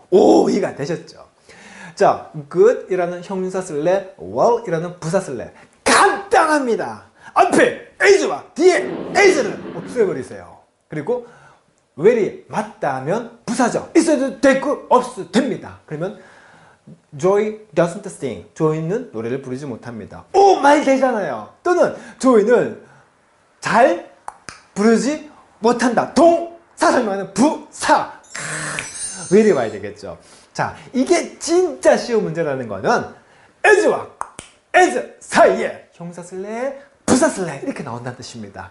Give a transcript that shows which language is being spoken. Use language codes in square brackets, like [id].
[ko] 오, 이해가 되셨죠? 자, good이라는 형용사 쓸래, well이라는 부사 쓸래. 간단합니다. 앞에 as와 뒤에 as를 없애버리세요. 그리고 well이 맞다면 부사죠. 있어도 되고 없어도 됩니다. 그러면 [en] Joy doesn't sing. [ko] 조이는 노래를 부르지 못합니다. 오, 말 되잖아요. 또는 조이는 잘 부르지 못한다. 동사 설명하는 부사. well이 와야 되겠죠. 자, 이게 진짜 쉬운 문제라는 거는 as와 as 사이에 형사 쓸래, 부사 쓸래 이렇게 나온다는 뜻입니다.